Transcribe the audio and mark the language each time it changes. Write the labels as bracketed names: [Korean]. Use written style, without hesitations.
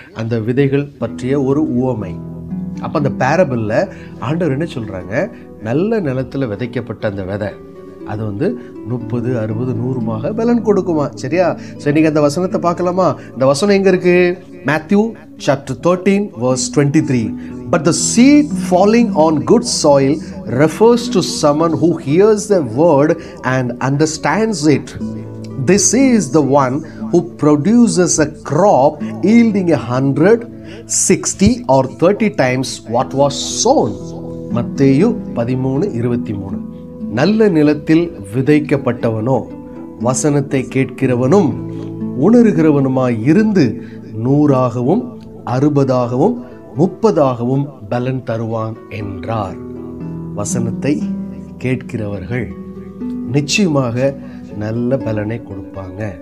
[Tamil] அந்த விதைகள் பற்றிய ஒரு உவமை. அப்போ அந்த பேரபிளில் ஆண்டவர் என்ன சொல்கிறாங்க, நல்ல நிலத்தில் விதைக்கப்பட்ட அந்த விதை அது 30, 60, 100 பலன் கொடுக்குமா. சரியா? சரி, நீங்கள் அந்த வசனத்தை பார்க்கலாமா? இந்த வசனம் எங்கே இருக்குது? [English] Matthew chapter 13 verse 23. But the seed falling on good soil refers to someone who hears the word and understands it. This is the one who produces a crop yielding 100, 60 or 30 times what was sown. [Tamil] மத்தேயு 13:23. நல்ல நிலத்தில் விதைக்கப்பட்டவனோ வசனத்தை கேட்கிறவனும் உணர்கிறவனுமாய் இருந்து 100ஆகவும் 60ஆகவும் 30ஆகவும் பலன் தருவான் என்றார். வசனத்தை கேட்கிறவர்கள் நிச்சயமாக நல்ல பலனை கொடுப்பாங்க.